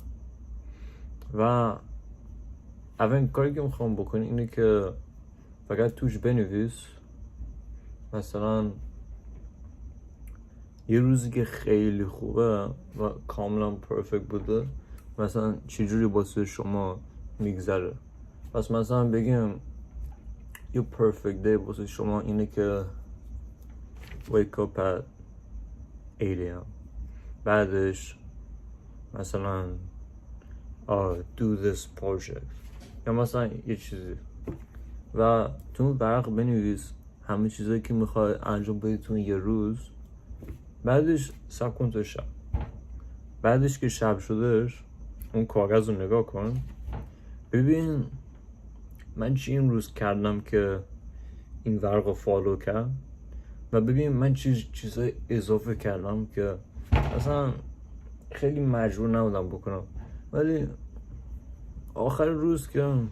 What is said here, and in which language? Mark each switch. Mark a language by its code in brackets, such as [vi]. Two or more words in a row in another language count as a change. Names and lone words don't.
[fa] و اولین کاری که میخوام بکنی اینه که فقط توش بنویس مثلا یه روزی که خیلی خوبه و کاملا پرفکت بوده مثلا چجوری واسه شما میگذره. پس مثلا بگیم یه [en] perfect day [fa] واسه شما اینه که [en] wake up at 8 a.m. [fa] بعدش مثلا [en] do this project [fa] یا مثلا یه چیزی و تو اون ورق بنویس همه چیزایی که میخوای انجام بدی تو یه روز. بعدش صبر کن تا شب، بعدش که شب شدهش اون کاغذ رو نگاه کن، ببین من چی این روز کردم که این ورق رو فالو کرد و ببین من چیزای اضافه کردم که مثلا خیلی مجبور نبودم بکنم، ولی آخر روز که